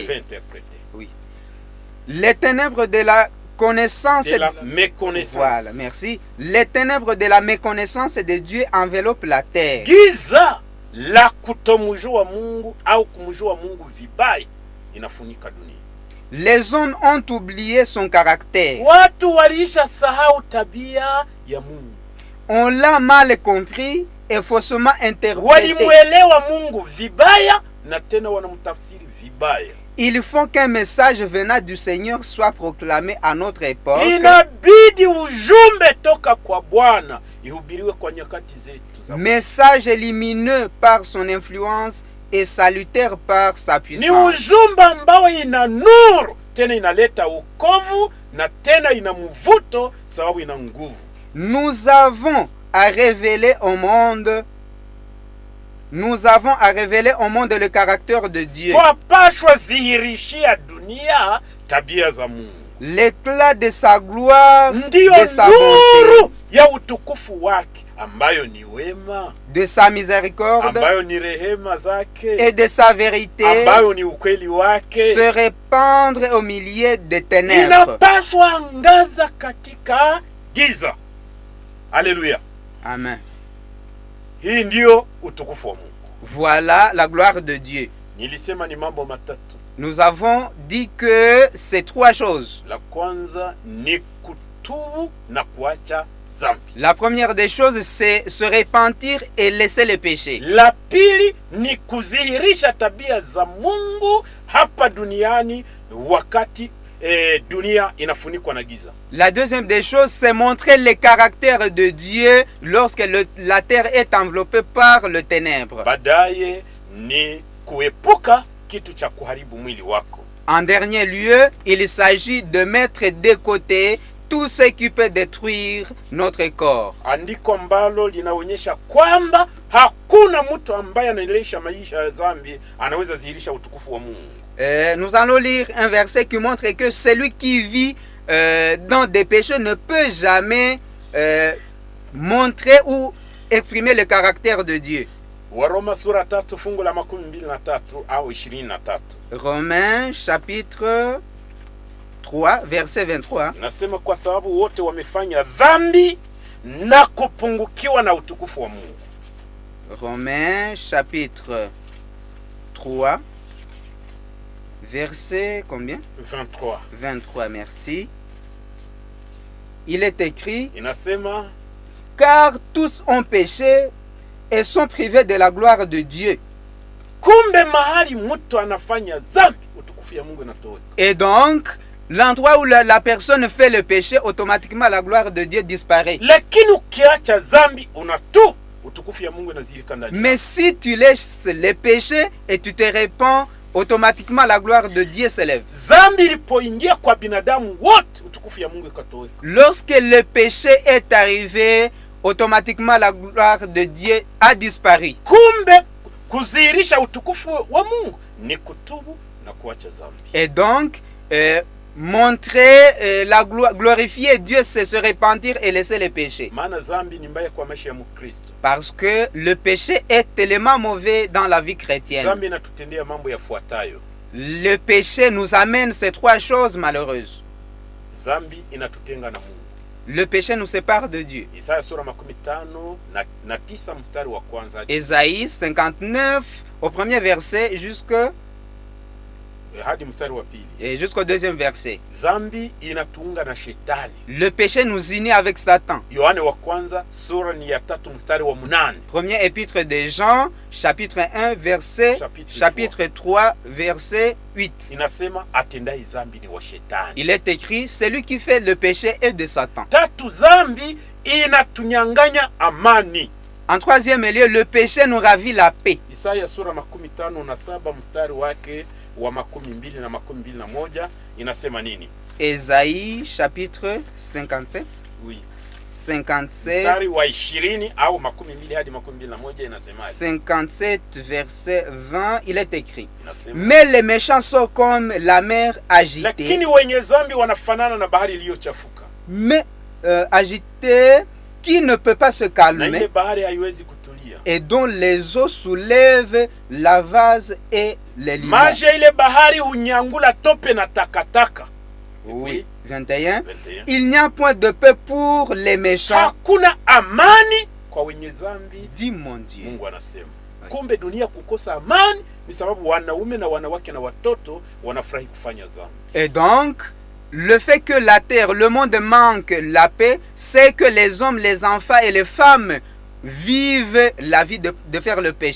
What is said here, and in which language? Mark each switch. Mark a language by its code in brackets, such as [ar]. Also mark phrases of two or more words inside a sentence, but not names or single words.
[fr] Je vais interpréter. Oui. Les ténèbres de la connaissance de la méconnaissance. Voilà, merci. Les ténèbres de la méconnaissance de Dieu enveloppent la terre. [sw] Giza la kutomjua Mungu au kumjua Mungu vibaya inafunika dunia. [fr] Les hommes ont oublié son caractère. [sw] Watu waliisha sahau tabia ya Mungu. [fr] On l'a mal compris et faussement interprété. [sw] Walimuelewa Mungu vibaya na tena wanamtafsiri vibaya. [fr] Il faut qu'un message venant du Seigneur soit proclamé à notre époque. [sw] Inabidi ujumbe toka kwa Bwana ihubiriwe kwa nyakati zetu za [fr] message lumineux par son influence et salutaire par sa [sw] ni [fr] puissance. [sw] ujumbe ambao ina nuru tena inaleta wokovu na tena ina mvuto sababu ina nguvu. [fr] Nous avons à révéler au monde le caractère de Dieu. [sw] Twapashwa zihirishia dunia tabia za Mungu. [fr] L'éclat de sa gloire, [sw] Ndiyo [fr] de sa bonté, [sw] nuru ya utukufu wake ambayo ni wema, [fr] de sa miséricorde [sw] ambayo ni rehema zake, [fr] et de sa vérité [sw] ambayo ni ukweli wake, [fr] se répandre au milieu des ténèbres. [sw] inapaswa angaza katika giza. Haleluya. Amen. Hii ndiyo utukufu wa Mungu. [fr] Voilà la gloire de Dieu. [sw] Nilisema ni mambo matatu. [fr] Nous avons dit que ces trois choses. [sw] La kwanza ni kutubu na kuacha zambi. [fr] La première des choses, c'est se repentir et laisser le péché. [sw] La pili ni kuzihirisha tabia za Mungu hapa duniani wakati dunia inafunikwa na giza. [fr] La deuxième des choses, c'est montrer le caractère de Dieu lorsque la terre est enveloppée par le ténèbre. [sw] Baadaye ni kuepuka kitu cha kuharibu mwili wako. [fr] En dernier lieu, il s'agit de mettre de côté tout ce qui peut détruire notre corps. [sw] Andiko ambalo linaonyesha kwamba hakuna mtu ambaye anailisha maisha ya dhambi anaweza zihirisha utukufu wa Mungu. [fr] Nous allons lire un verset qui montre que celui qui vit dans des péchés ne peut jamais montrer ou exprimer le caractère de Dieu. [sw] Waroma sura 3 fungu la 23 au 23. [fr] Romains chapitre 3 verset 23. [sw] Nasema kwa sababu wote wamefanya dhambi na kupungukiwa na utukufu wa Mungu. [fr] Romains chapitre 3 verset combien? 23. 23, merci. Il est écrit: [sw] Inasema [fr] car tous ont péché et sont privés de la gloire de Dieu. [sw] Kumbe mahali mtu anafanya dhambi utukufu ya Mungu inatoweka. [fr] Et donc l'endroit où la personne fait le péché, automatiquement la gloire de Dieu disparaît. [sw] Lakini ukiacha dhambi unatu utukufu ya Mungu inazilika ndani. [fr] Mais si tu laisses le péché et tu te répands, automatiquement la gloire de Dieu s'élève. [sw] Dhambi ilipoingia kwa binadamu wote utukufu ya Mungu ikatoweka. [fr] Lorsque le péché est arrivé, automatiquement la gloire de Dieu a disparu. [sw] Kumbe kuzihirisha utukufu wa Mungu ni kutubu na kuacha dhambi. [fr] Et donc montrer la gloire, glorifier Dieu, c'est se repentir et laisser le péché. [sw] Maana dhambi ni mbaya kwa maisha ya Mkristo. [fr] Parce que le péché est tellement mauvais dans la vie chrétienne. [sw] Dhambi inatutendea mambo yafuatayo. [fr] Le péché nous amène ces trois choses malheureuses. [sw] Dhambi inatutenga na Mungu. [fr] Le péché nous sépare de Dieu. [sw] Isaya sura 59 mstari wa kwanza. [fr] Ésaïe 59 au premier verset [sw] hadi mstari wa pili. [fr] Et jusqu'au deuxième verset. [sw] Dhambi inatuunga na shetani. [fr] Le péché nous unit avec Satan. [sw] Yohane wa kwanza sura ni ya 3 mstari wa 8. [fr] Premier épître de Jean, chapitre 1 verset chapitre 3 verset 8. [sw] Inasema atendai dhambi ni wa shetani. [fr] Il est écrit celui qui fait le péché est de Satan. [sw] Tatu, dhambi inatunyanganya amani. [fr] En troisième lieu, le péché nous ravit la paix. [sw] Isaya sura 57 mstari wake wa 22 na 21 inasema nini? [fr] Ésaïe chapitre 57. Oui. 57 [sw] mstari wa 20 au 22 hadi 21 inasema [fr] 57 verset 20, il est écrit: [sw] inasema, [fr] mais les méchants sont comme la mer agitée. [sw] Lakini wenye dhambi wanafanana na bahari iliyochafuka. [fr] Mais agitée qui ne peut pas se [sw] Na ile [fr] calmer [sw] bahari haiwezi kutulia. [fr] et dont les eaux soulèvent la vase et les limons. [sw] Maji ya ile bahari hunyangula tope na takataka. [fr] Oui. 21. 21. Il n'y a point de paix pour les méchants, [sw] Hakuna amani kwa wenye dhambi. [fr] dit mon Dieu. [sw] Mungu anasema. Kumbe dunia kukosa amani ni sababu wanaume na wanawake na watoto wanafurahi kufanya dhambi. [fr] Et donc, le fait que la terre, le monde manque la paix, c'est que les hommes, les enfants et les femmes vivent la vie de faire le péché.